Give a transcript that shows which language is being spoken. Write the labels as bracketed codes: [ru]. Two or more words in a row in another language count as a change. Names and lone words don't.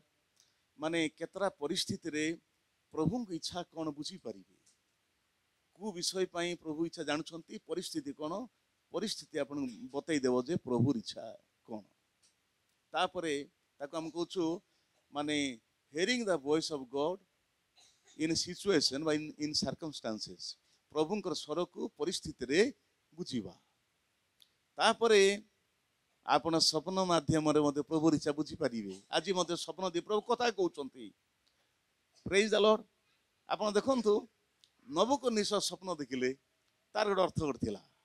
[or] ମାନେ କେତେଟା ପରିସ୍ଥିତିରେ ପ୍ରଭୁଙ୍କ ଇଚ୍ଛା କ'ଣ ବୁଝିପାରିବେ। କେଉଁ ବିଷୟ ପାଇଁ ପ୍ରଭୁ ଇଚ୍ଛା ଜାଣୁଛନ୍ତି, ପରିସ୍ଥିତି କ'ଣ, ପରିସ୍ଥିତି ଆପଣଙ୍କୁ ବତେଇ ଦେବ ଯେ ପ୍ରଭୁର ଇଚ୍ଛା କ'ଣ। ତାପରେ ତାକୁ ଆମେ କହୁଛୁ ମାନେ [en] hearing the voice of God in situation বা in circumstances, [or] ପ୍ରଭୁଙ୍କର ସ୍ୱରକୁ ପରିସ୍ଥିତିରେ ବୁଝିବା। ତାପରେ ଆପଣ ସ୍ୱପ୍ନ ମାଧ୍ୟମରେ ମଧ୍ୟ ପ୍ରଭୁର ଇଚ୍ଛା ବୁଝିପାରିବେ। ଆଜି ମଧ୍ୟ ସ୍ୱପ୍ନ ଦେଇ ପ୍ରଭୁ କଥା କହୁଛନ୍ତି। [en] praise the Lord. [or] ଆପଣ ଦେଖନ୍ତୁ, ନବୁକଦନେସର ସ୍ୱପ୍ନ ଦେଖିଲେ, ତାର ଗୋଟେ ଅର୍ଥ ଗୋଟେ ଥିଲା।